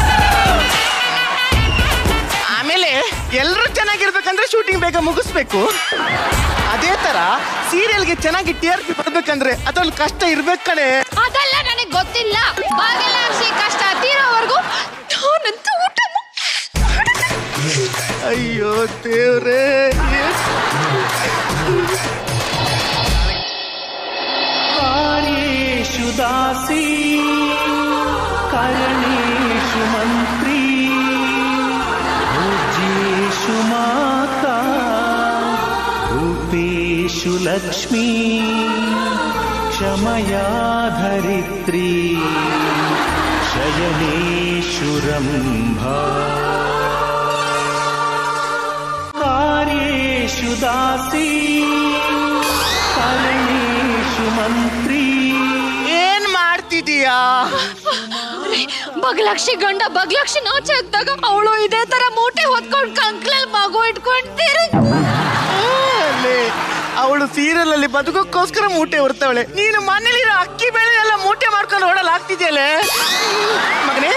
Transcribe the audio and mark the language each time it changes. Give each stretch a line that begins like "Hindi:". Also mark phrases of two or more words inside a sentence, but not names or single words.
Kannada: ಆಮೇಲೆ ಎಲ್ಲರೂ ಚೆನ್ನಾಗಿರ್ಬೇಕಂದ್ರೆ ಶೂಟಿಂಗ್ ಬೇಗ ಮುಗಿಸ್ಬೇಕು. ಅದೇ ತರ ಸೀರಿಯಲ್ಗೆ ಚೆನ್ನಾಗಿ TRP ಬರ್ಬೇಕಂದ್ರೆ ಅದ್ರಲ್ಲಿ ಕಷ್ಟ ಇರ್ಬೇಕು ಕಣೆ. ಅದೆಲ್ಲ ನನಗೆ ಗೊತ್ತಿಲ್ಲ. ಬಗಲಾಕ್ಷಿ ಕಷ್ಟ ತೀರೋವರೆಗೂ ನಾನಂತೂ ಊಟ ಅಯ್ಯೋ ದೇವ್ರೇ.
Sanskrit: कार्येषु दासी करणेषु मन्त्री भोज्येषु माता रूपेषु लक्ष्मी क्षमया धरित्री शयनेषु रम्भा कार्येषु दासी करणेषु मंत्री.
Kannada: ಏನ್ ಮಾಡ್ತಿದೀಯಾ? ಬಗಲಾಕ್ಷಿ ಗಂಡ ಬಗಲಾಕ್ಷಿ ನಾಚೆ ಹಾಕ್ದಾಗ ಅವಳು ಇದೇ ತರ ಮೂಟೆ ಹೊತ್ಕೊಂಡು ಕಂಕ್ಲಲ್ಲಿ ಮಗು ಇಟ್ಕೊಂತೀರಿ. ಅವಳು ಸೀರಿಯಲ್ ಅಲ್ಲಿ ಬದುಕೋಕ್ಕೋಸ್ಕರ ಮೂಟೆ ಹೊರ್ತವಳೆ. ನೀನು ಮನೇಲಿರೋ ಅಕ್ಕಿ ಬೇಳೆ ಎಲ್ಲ ಮೂಟೆ ಮಾಡ್ಕೊಂಡು ಓಡಲಾಗ್ತಿದ್ಯಲ್ಲ ಮಗನೇ.